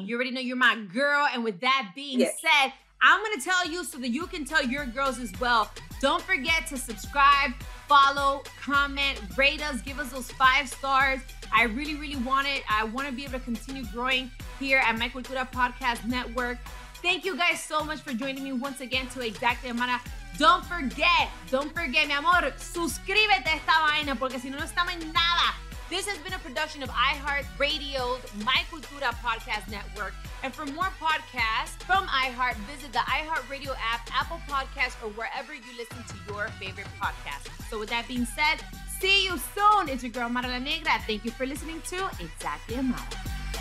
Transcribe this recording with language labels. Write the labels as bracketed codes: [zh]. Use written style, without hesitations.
[en] You already know you're my girl. And with that being said, I'm going to tell you so that you can tell your girls as well. Don't forget to subscribe, follow, comment, rate us, give us those 5 stars. I really, really want it. I want to be able to continue growing here at my Cultura Podcast Network. Thank you guys so much for joining me once again to Exactly Amara. Don't forget, [es] mi amor, suscríbete a esta vaina porque si no, no estamos en nada. [en] This has been a production of iHeart Radio's My Cultura Podcast Network. And for more podcasts from iHeart, visit the iHeart Radio app, Apple Podcasts, or wherever you listen to your favorite podcast. So with that being said, see you soon. It's your girl, Amara La Negra. Thank you for listening to Exactly Amara.